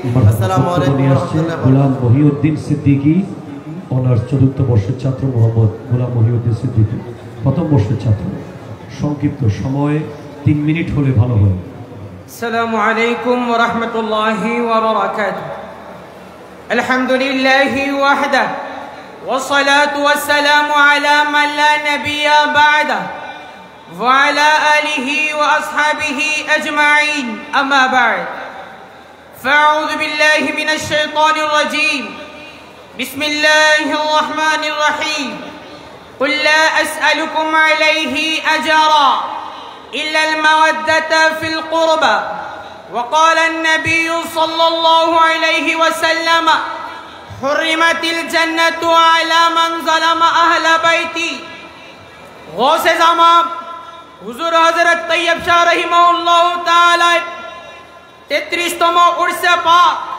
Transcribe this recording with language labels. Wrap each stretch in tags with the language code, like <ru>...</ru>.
<bn>আসসালামু আলাইকুম ওয়া রাহমাতুল্লাহি। গোলাম মহিউদ্দিন সিদ্দিকী অনার্স চতুর্থ বর্ষের ছাত্র, মোহাম্মদ গোলাম মহিউদ্দিন সিদ্দিকী প্রথম বর্ষের ছাত্র। সংক্ষিপ্ত সময়ে 3 মিনিট হলে ভালো হয়। আসসালামু আলাইকুম ওয়া রাহমাতুল্লাহি ওয়া বারাকাতুহু।</bn> <ar>আলহামদুলিল্লাহি ওয়াহদা والصلاة والسلام على من لا نبي بعده وعلى آله وأصحابه أجمعين، أما بعد، فأعوذ بالله من الشيطان الرجيم، بسم الله الرحمن الرحيم، قل لا أسألكم عليه أجرا إلا المودة في القربى وقال النبي صلى الله عليه وسلم حرمت الجنة على من ظلم أهل بيتي غوث زمان</ar> <bn>হুজুর হযরত তৈয়ব শাহ রাহিমাহুল্লাহ তাআলা 33তম উরসে পাক</bn>